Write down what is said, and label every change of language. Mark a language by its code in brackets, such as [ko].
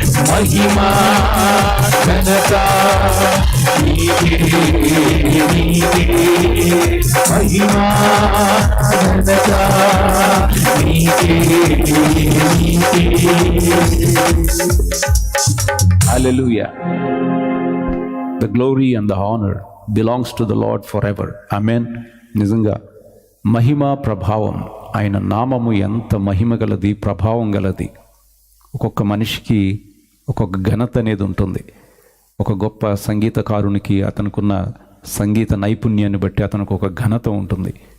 [te] మహిమా ఘనత నీకే నీకే మహిమా ఘనత నీకే నీకే. [en] Hallelujah. The glory and the honor belongs to the Lord forever. Amen. [te] నిజంగా మహిమ ప్రభావం, ఆయన నామము ఎంత మహిమ గలది, ప్రభావం గలది. ఒక్కొక్క మనిషికి ఒక్కొక్క ఘనత అనేది ఉంటుంది. ఒక గొప్ప సంగీతకారునికి అతనుకున్న సంగీత నైపుణ్యాన్ని బట్టి అతనికి ఒక ఘనత ఉంటుంది.